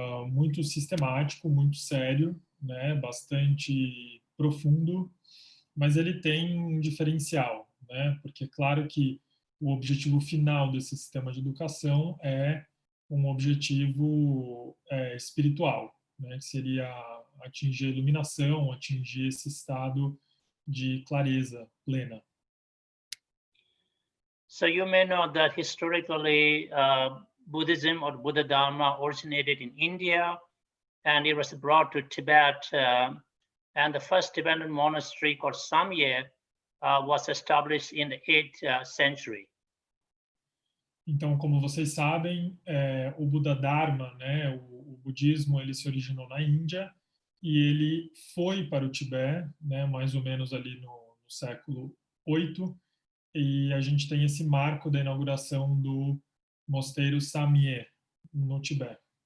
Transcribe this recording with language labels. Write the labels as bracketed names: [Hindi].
[Portuguese] muito sistemático, muito sério, né, bastante profundo, mas ele tem um diferencial, né, porque é claro que o objetivo final desse sistema de educação é um objetivo espiritual, né, que seria atingir a iluminação, atingir esse estado de clareza plena. [English] So you may know that historically Buddhism or Buddha Dharma originated in India and it was brought to Tibet and the first Tibetan monastery called Samye was established in the 8th century. [Portuguese] Então, como vocês sabem, o Buda Dharma, né, o budismo, ele se originou na Índia e ele foi para o Tibete, né, mais ou menos ali no século 8, e a gente tem esse marco da inauguração do mosteiro Samye, no Tibete.